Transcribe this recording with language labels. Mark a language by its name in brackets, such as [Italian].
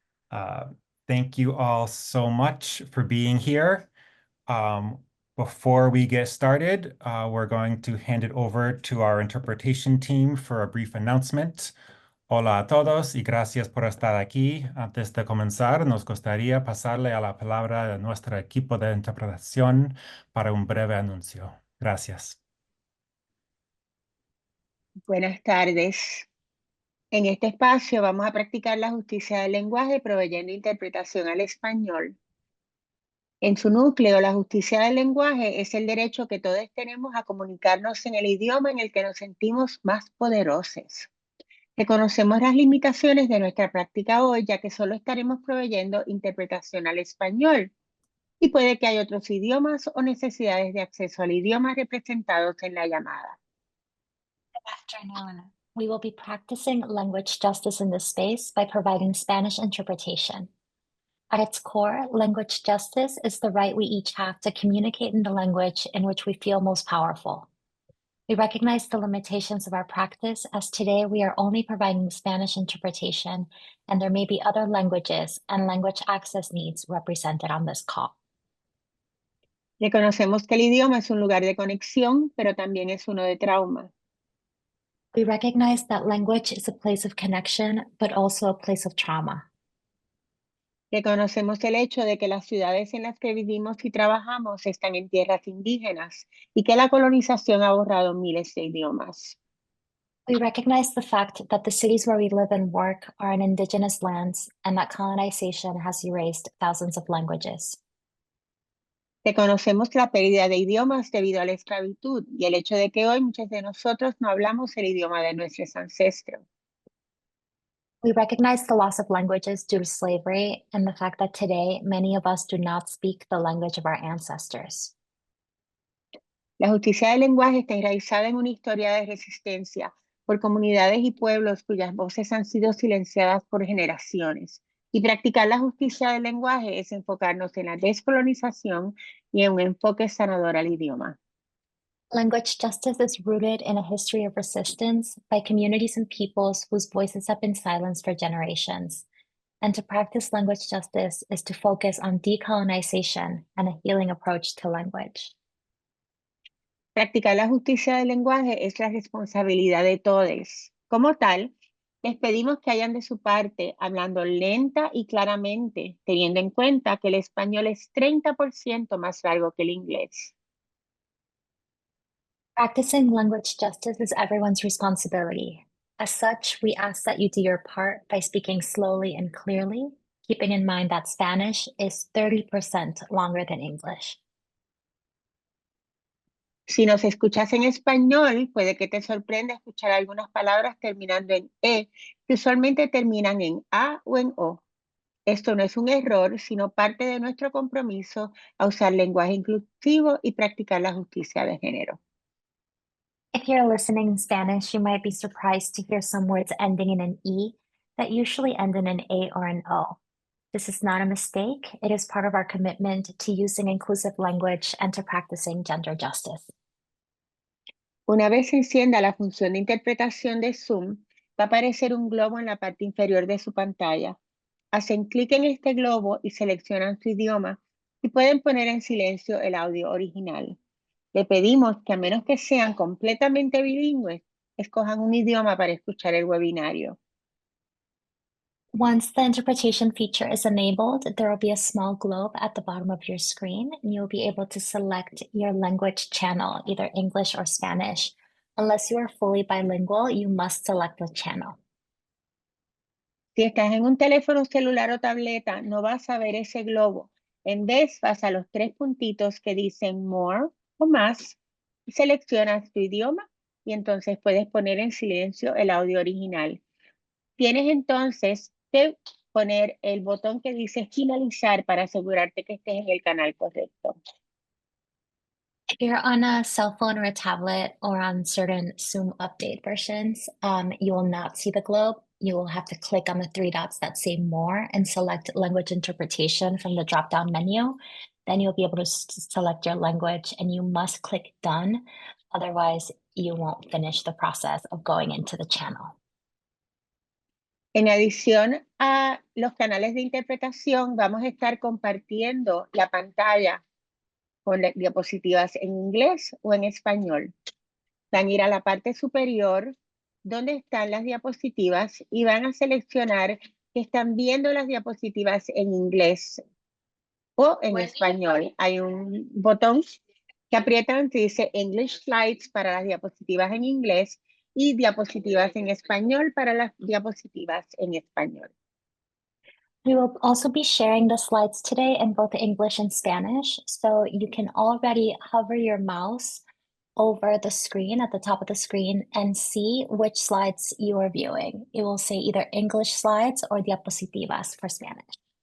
[English] Uh, Thank you all so much for being here. Um, Before we get started, we're going to hand it over to our interpretation team for a brief announcement. [Spanish] Hola a todos y gracias por estar aquí. Antes de comenzar, nos gustaría pasarle a la palabra a nuestro equipo de interpretación para un breve anuncio. Gracias. Buenas tardes. En este espacio vamos a practicar la justicia del lenguaje proveyendo interpretación al español. En su núcleo, la justicia del lenguaje es el derecho que todos tenemos a comunicarnos en el idioma en el que nos sentimos más poderosos. Reconocemos las limitaciones de nuestra práctica hoy, ya que solo estaremos proveyendo interpretación al español. Y puede que haya otros idiomas o necesidades de acceso al idioma representados en la llamada. [English] Afternoon. We will be practicing language justice in this space by providing Spanish interpretation. At its core, language justice is the right we each have to communicate in the language in which we feel most powerful. We recognize the limitations of our practice as today we are only providing Spanish interpretation and there may be other languages and language access needs represented on this call. [Spanish] Reconocemos que el idioma es un lugar de conexión, pero también es uno de trauma. [English] We recognize that language is a place of connection, but also a place of trauma. [Spanish] Reconocemos el hecho de que las ciudades en las que vivimos y trabajamos están en tierras indígenas y que la colonización ha borrado miles de idiomas. [English] We recognize the fact that the cities where we live and work are in indigenous lands and that colonization has erased thousands of languages. [Spanish] Reconocemos la pérdida de idiomas debido a la esclavitud y el hecho de que hoy muchos de nosotros no hablamos el idioma de nuestros ancestros. [English] We recognize the loss of languages due to slavery and the fact that today many of us do not speak the language of our ancestors. [Spanish] La justicia del lenguaje está enraizada en una historia de resistencia por comunidades y pueblos cuyas voces han sido silenciadas por generaciones. Y practicar la justicia del lenguaje es enfocarnos en la descolonización y en un enfoque sanador al idioma. [English] Language justice is rooted in a history of resistance by communities and peoples whose voices have been silenced for generations. And to practice language justice is to focus on decolonization and a healing approach to language. [Spanish] Practicar la justicia del lenguaje es la responsabilidad de todos. Como tal, les pedimos que hayan de su parte hablando lenta y claramente, teniendo en cuenta que el español es 30% más largo que el inglés. [English] Practicing language justice is everyone's responsibility. As such, we ask that you do your part by speaking slowly and clearly, keeping in mind that Spanish is 30% longer than English. [Spanish] Si nos escuchas en español, puede que te sorprenda escuchar algunas palabras terminando en E, que usualmente terminan en A o en O. Esto no es un error, sino parte de nuestro compromiso a usar lenguaje inclusivo y practicar la justicia de género. [English] If you're listening in Spanish, you might be surprised to hear some words ending in an E that usually end in an A or an O. This is not a mistake. It is part of our commitment to using inclusive language and to practicing gender justice. [Spanish] Una vez se encienda la función de interpretación de Zoom, va a aparecer un globo en la parte inferior de su pantalla. Hacen clic en este globo y seleccionan su idioma y pueden poner en silencio el audio original. Le pedimos que a menos que sean completamente bilingües, escojan un idioma para escuchar el webinario. [English] Once the interpretation feature is enabled, there will be a small globe at the bottom of your screen, and you'll be able to select your language channel, either English or Spanish. Unless you are fully bilingual, you must select the channel. [Spanish] Si estás en un teléfono celular o tableta, no vas a ver ese globo. En vez, vas a los tres puntitos que dicen More o Más y seleccionas tu idioma y entonces puedes poner en silencio el audio original. Tienes entonces que poner el botón que dice finalizar para asegurarte que estés en el canal correcto. [English] If you're on a cell phone or a tablet or on certain Zoom update versions, you will not see the globe. You will have to click on the three dots that say more and select language interpretation from the drop-down menu. Then you'll be able to select your language and you must click done. Otherwise, you won't finish the process of going into the channel. [Spanish] En adición a los canales de interpretación, vamos a estar compartiendo la pantalla con diapositivas en inglés o en español. Van a ir a la parte superior donde están las diapositivas y van a seleccionar que están viendo las diapositivas en inglés o en español. Hay un botón que aprietan que dice English Slides para las diapositivas en inglés y diapositivas en español para las diapositivas en español. [English] We will also be sharing the slides today in both English and Spanish, so you can already hover your mouse over the screen at the top of the screen and see which slides you are viewing. It will say either English slides or diapositivas for Spanish.